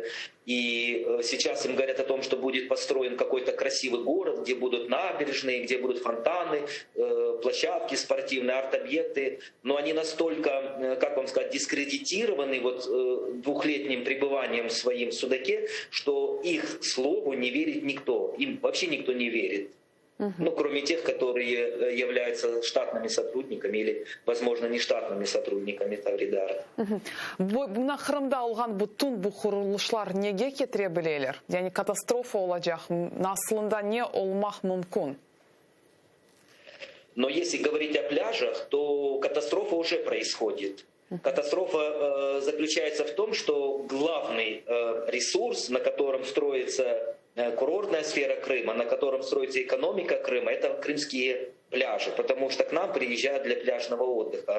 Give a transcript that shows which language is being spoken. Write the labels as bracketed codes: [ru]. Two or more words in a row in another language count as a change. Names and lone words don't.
[ru] И сейчас им говорят о том, что будет построен какой-то красивый город, где будут набережные, где будут фонтаны, площадки спортивные, арт-объекты, но они настолько, как вам сказать, дискредитированы двухлетним пребыванием своим в Судаке, что их слову не верит никто. Им вообще никто не верит. Ну, кроме тех, которые являются штатными сотрудниками или, возможно, не штатными сотрудниками Тавридар. [crh] Мына Кырымда алган бутун бу курулушлар неге кетире билелер? Yani катастрофа олажак, насылында не олмак мүмкүн? [ru] Но если говорить о пляжах, то катастрофа уже происходит. Катастрофа заключается в том, что главный ресурс, на котором строится курортная сфера Крыма, на котором строится экономика Крыма, это крымские пляжи, потому что к нам приезжают для пляжного отдыха.